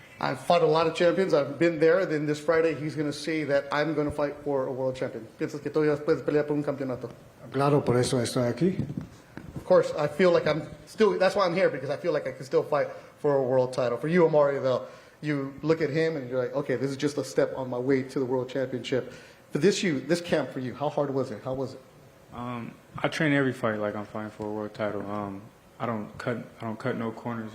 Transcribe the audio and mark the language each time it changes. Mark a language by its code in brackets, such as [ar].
[en] I've fought a lot of champions. I've been there. Then this Friday, he's going to see that I'm going to fight for a world champion. [es] ¿Piensas que todavía puedes pelear por un campeonato? Claro, por eso estoy aquí. [en] Of course, I feel like I'm still, that's why I'm here, because I feel like I can still fight for a world title. For you, Amari, though, you look at him and you're like, okay, this is just a step on my way to the world championship. For this camp for you, how hard was it? How was it? I train every fight like I'm fighting for a world title. I don't cut no corners.